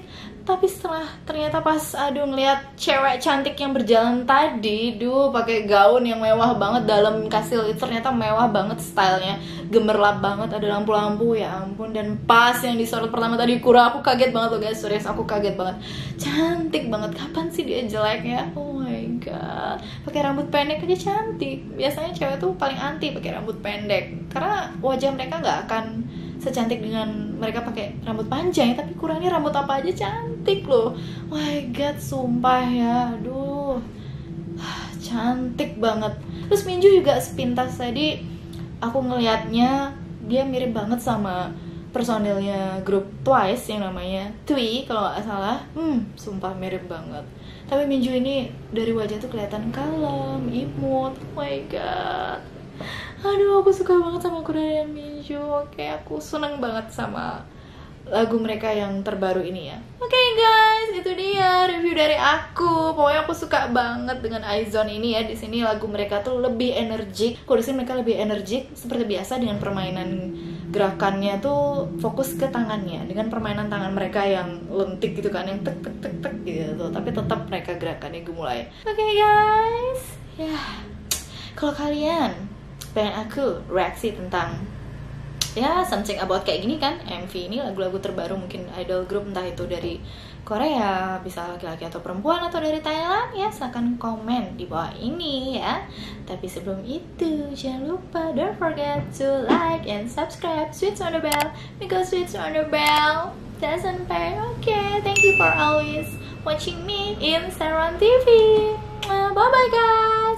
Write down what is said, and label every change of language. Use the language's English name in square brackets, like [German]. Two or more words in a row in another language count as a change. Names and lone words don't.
[Indonesian] Tapi setelah ternyata pas ngeliat cewek cantik yang berjalan tadi, pakai gaun yang mewah banget dalam kastil itu, ternyata mewah banget stylenya, gemerlap banget, ada lampu-lampu, ya ampun. Dan pas yang disorot pertama tadi Kura, aku kaget banget loh guys, serius aku kaget banget. Cantik banget, kapan sih dia jelek ya? [English] Oh my god, [Indonesian] pakai rambut pendek aja cantik. Biasanya cewek tuh paling anti pakai rambut pendek, karena wajah mereka nggak akan secantik dengan mereka pakai rambut panjang. Tapi Kura ini rambut apa aja cantik loh. [English] Oh my god, [Indonesian] sumpah ya, aduh, cantik banget. Terus Minju juga sepintas tadi aku ngelihatnya dia mirip banget sama personilnya grup Twice yang namanya Twi kalau nggak salah. Sumpah mirip banget. Tapi Minju ini dari wajah tuh kelihatan kalem, imut. [English] Oh my god, [Indonesian] aduh, aku suka banget sama Kura dan Minju. Oke, aku seneng banget sama lagu mereka yang terbaru ini ya. Oke guys, itu dia review dari aku. Pokoknya aku suka banget dengan Aizon ini ya. Di sini lagu mereka tuh lebih energik. Kalau di sini mereka lebih energik seperti biasa, dengan permainan gerakannya tuh fokus ke tangannya, dengan permainan tangan mereka yang lentik gitu kan, yang tek gitu. Tapi tetap mereka gerakannya gemulai. Oke guys, ya kalau kalian pengen aku reaksi tentang ya [English] something about [Indonesian] kayak gini kan, MV ini lagu-lagu terbaru mungkin idol group, entah itu dari Korea, bisa laki-laki atau perempuan, atau dari Thailand, ya silahkan komen di bawah ini ya. Tapi sebelum itu jangan lupa, [English] don't forget to like and subscribe, switch on the bell, because switch on the bell doesn't pay. Okay, thank you for always watching me in Saran TV. Bye bye guys.